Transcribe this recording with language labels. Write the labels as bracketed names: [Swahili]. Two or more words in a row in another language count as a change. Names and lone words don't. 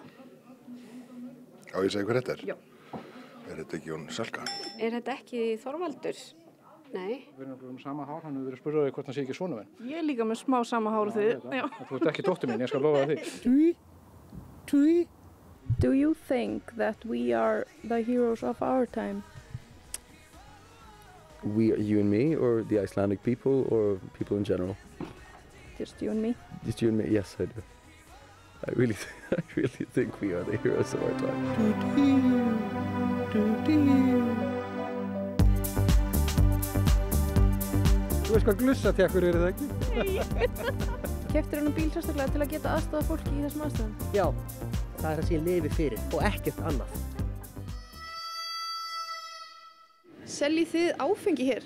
[Icelandic] Á ég að segja hver þetta er? Já. Er þetta ekki Jón Salka? Er þetta ekki Þorvaldur? Nei. Við erum sama hár, hann hefur verið spurðið hvort hann sé ekki svona minn. Ég er líka með smá sama hár og þið. Já. Þú ert ekki dóttir mín, ég skal lofa því. [English] Do you think that we are the heroes of our time? We, you and me, or the Icelandic people, or people in general? Just you and me. Just you and me? Yes, I do. I really think we are the heroes of our time. [Icelandic] Þú veist hvað glussatekkur eru það ekki? Keyptir hann bíl sérstaklega til að geta aðstoða fólki í þessum aðstæðum? Já, það er það sem ég lifi fyrir og ekkert annað. Seljið þið áfengi hér?